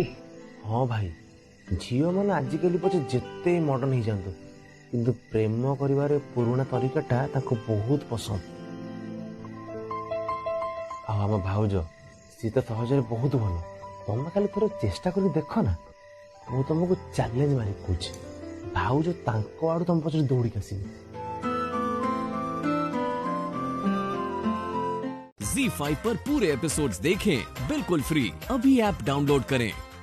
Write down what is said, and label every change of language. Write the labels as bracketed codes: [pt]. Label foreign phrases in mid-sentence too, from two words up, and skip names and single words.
[or] ହଁ ଭାଇ, ଝିଅମାନେ ଆଜିକାଲି ପଛେ ଯେତେ ମଡର୍ଣ୍ଣ ହେଇଯାଆନ୍ତୁ କିନ୍ତୁ ପ୍ରେମ କରିବାରେ ପୁରୁଣା ତରିକାଟା ତାଙ୍କୁ ବହୁତ ପସନ୍ଦ। ଆଉ ଆମ ଭାଉଜ ସିଏ ତ ସହଜରେ ବହୁତ ଭଲ। ତମେ ଖାଲି ଥରେ ଚେଷ୍ଟା କରି ଦେଖ ନା। ମୁଁ ତମକୁ ଚ୍ୟାଲେଞ୍ଜ ମାରି କହୁଛି, ଭାଉଜ ତାଙ୍କ ଆଡୁ ତମ ପଛରେ ଦୌଡ଼ିକି ଆସିବେ। [hi] ZEE5 पर पूरे एपिसोड्स देखें बिल्कुल फ्री। अभी ऐप डाउनलोड करें।